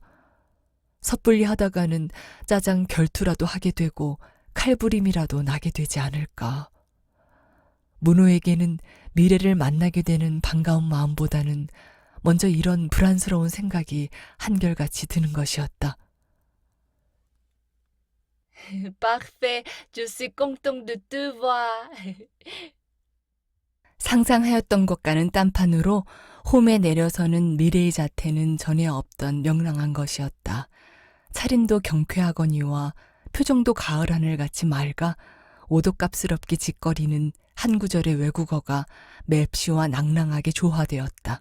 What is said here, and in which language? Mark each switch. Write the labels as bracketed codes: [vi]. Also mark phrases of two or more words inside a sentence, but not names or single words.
[ko] 섣불리 하다가는 짜장 결투라도 하게 되고 칼부림이라도 나게 되지 않을까? 문호에게는 미래를 만나게 되는 반가운 마음보다는 먼저 이런 불안스러운 생각이 한결같이 드는 것이었다. [fr] Parfait, je suis content de te voir. [ko] 상상하였던 것과는 딴판으로 홈에 내려서는 미래의 자태는 전에 없던 명랑한 것이었다. 차림도 경쾌하거니와 표정도 가을 하늘같이 맑아 오독갑스럽게 짓거리는 한 구절의 외국어가 맵시와 낭랑하게 조화되었다.